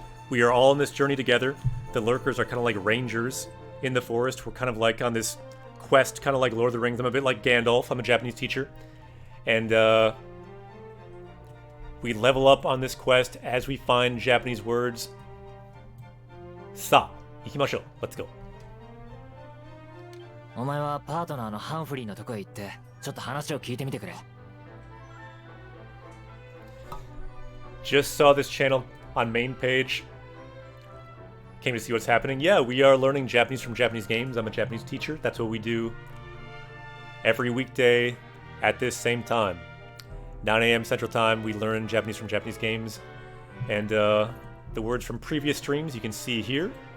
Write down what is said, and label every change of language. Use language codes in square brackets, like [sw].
[en] We are all on this journey together. The lurkers are kind of like rangers in the forest. We're kind of like on this quest, kind of like Lord of the Rings. I'm a bit like Gandalf, I'm a Japanese teacher. And we level up on this quest as we find Japanese words. [ja] Sa, ikimashou. [en] Let's go. [ja] お前はパートナーのハンフリーのとこへ行ってちょっと話を聞いてみてくれ。 [en] Just saw this channel on main page. Came to see what's happening. Yeah, we are learning Japanese from Japanese games. I'm a Japanese teacher. That's what we do every weekday at this same time. 9 a.m. Central Time, we learn Japanese from Japanese games. And the words from previous streams you can see here.